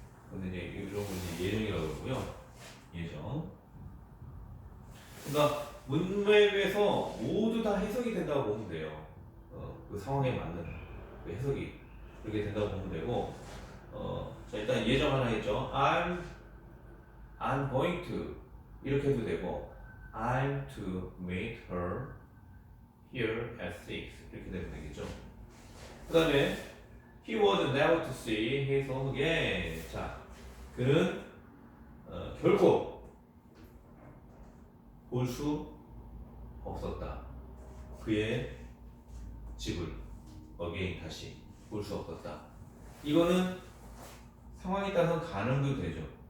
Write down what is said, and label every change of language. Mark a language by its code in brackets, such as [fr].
[ko] 근데 이제 이런 거 이제 예정이라고 그러고요. 예정. 그러니까 문맥에서 모두 다 해석이 된다고 보면 돼요. 그 상황에 맞는 그 해석이 그렇게 된다고 보면 되고, 자 일단 예정 하나 있죠. [en] I'm going to [ko] 이렇게 해도 되고, [en] I'm to meet her here at 6 [ko] 이렇게 되면 되겠죠. 그 다음에 [en] he was never to see his home again. [ko] 자, 그는 결코 볼 수 없었다. 그의 집을 again 다시 볼 수 없었다. 이거는 상황에 따라서 가능도 되죠.